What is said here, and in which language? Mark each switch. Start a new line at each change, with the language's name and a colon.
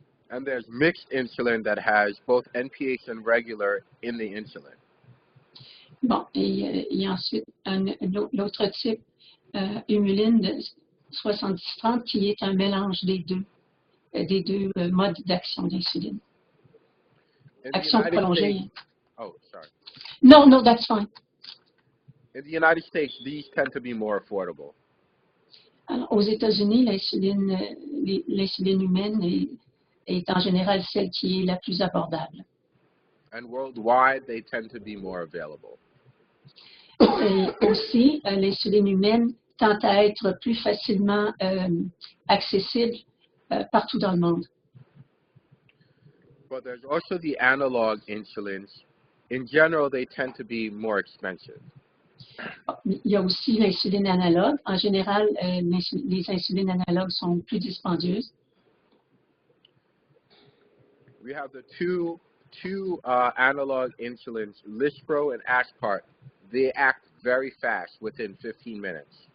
English: And there's mixed insulin that has both NPH and regular in the insulin.
French: Bon, et il y a ensuite l'autre type, humuline de 70-30, qui est un mélange des deux modes d'action d'insuline. Action prolongée.
English: Oh, sorry. No, that's fine. In the United States, these tend to be more affordable.
French: Alors, aux États-Unis, l'insuline humaine est en général celle qui est la plus abordable.
English: And worldwide, they tend to be more available.
French: Et aussi, l'insuline humaine tend à être plus facilement accessible partout dans le monde.
English: But there's also the analog insulins. In general, they tend to be more expensive.
French: Il y a aussi l'insuline analogue. En général, les insulines analogues sont plus dispendieuses.
English: We have the two analog insulins, Lispro and Aspart. They act very fast within 15 minutes.